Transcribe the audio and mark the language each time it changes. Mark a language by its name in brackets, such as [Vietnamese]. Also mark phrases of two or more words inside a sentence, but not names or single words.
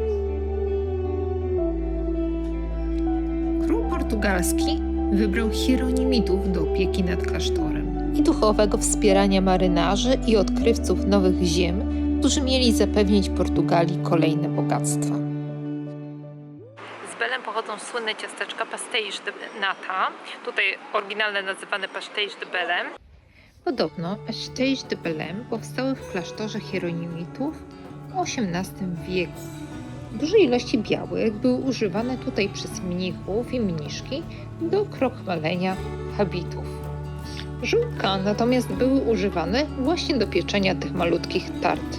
[Polish] Król portugalski wybrał Hieronimitów do opieki nad klasztorem i duchowego wspierania marynarzy i odkrywców nowych ziem, którzy mieli zapewnić Portugalii kolejne bogactwa. Z Belém pochodzą słynne ciasteczka pastéis de nata, tutaj oryginalne nazywane pastéis de Belém. Podobno pastéis de Belém powstały w klasztorze Hieronimitów w XVIII wieku. Duże ilości białek były używane tutaj przez mnichów i mniszki do krochmalenia habitów. Żółtka natomiast były używane właśnie do pieczenia tych malutkich tart.